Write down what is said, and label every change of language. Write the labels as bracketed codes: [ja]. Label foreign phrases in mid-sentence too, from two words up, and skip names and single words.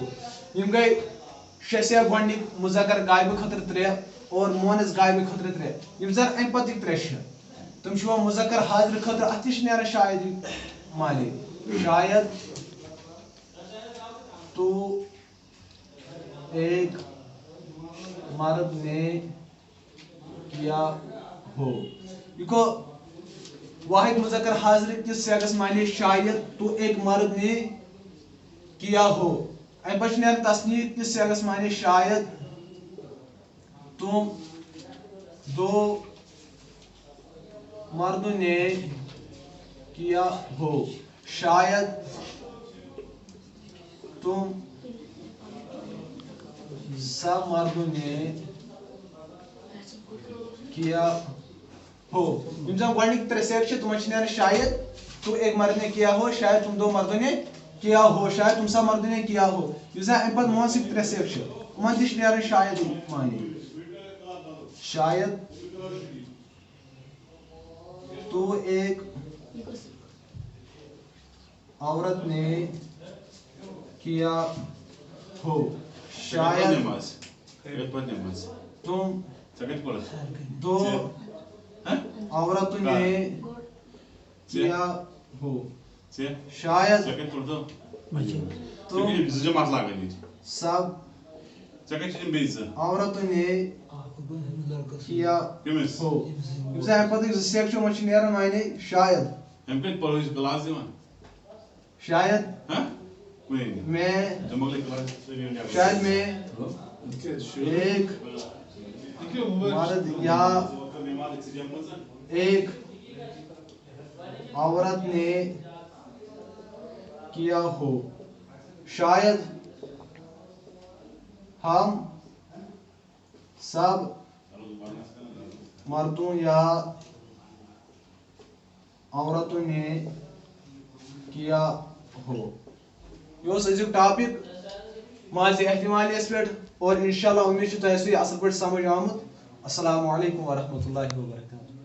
[ks] یم گئی شے سیغ گۄڈنِک مذکر غائب خٲطرٕ 3 اور مونس غائب خٲطرٕ 3. یم زن امہِ پتٕکۍ 3 چھِ تم چھِ یِوان مذکر حاضر خٲطرٕ اتھ تہِ چھِ نیران شاید معنی. [ur] شاید تو ایک مرد نے کیا ہو. [ks] یہ کو واحد مذکر حاضر کس سیغس معنی [ur] شاید تو ایک مرد نے کیا ہو. [ks] امہ پتہٕ چھِ نیران تصنیع کس سیغس معنی [ur] شاید تم 2 مردوں نے کیا ہو. شاید تم سب مردوں نے کیا ہو. [ks] یم زن گۄڈنِک 3 سیغ چھِ تمن چھِ نیران [ur] شاید تو ایک مرد نے کیا ہو, شاید تم 2 مردوں نے کیا ہو, شاید تم سب مردوں نے کیا ہو. [ks] یُس زن امہ پتہٕ مونسٕکۍ 3 سیغ چھِ یِمن تہِ چھِ نیران شاید معنی. [ur] شاید تو ایک عورت نے کیا ہو. شاید تم 2 عورتوں نے کیا ہو. شاید تم سب عورتوں نے کیا ہو. [ks] یم زن امہ پتٕکۍ 2 سیغ چھِ یِمن چھِ نیران معنی شاید. [ur] شاید میں شاید میں ایک مرد یا ایک عورت نے کیا ہو. شاید ہم سب مردوں یا عورتوں نے کیا ہو. [ks] یہ أزیُک ٹاپک ماضی احتمالیس پہ اور انشاءاللہ امید چھِ تۄہہِ سُہ اصل پٲٹھۍ سمجھ آمُت. [ar] السلام علیکم ورحمۃ اللہ وبرکاتہ.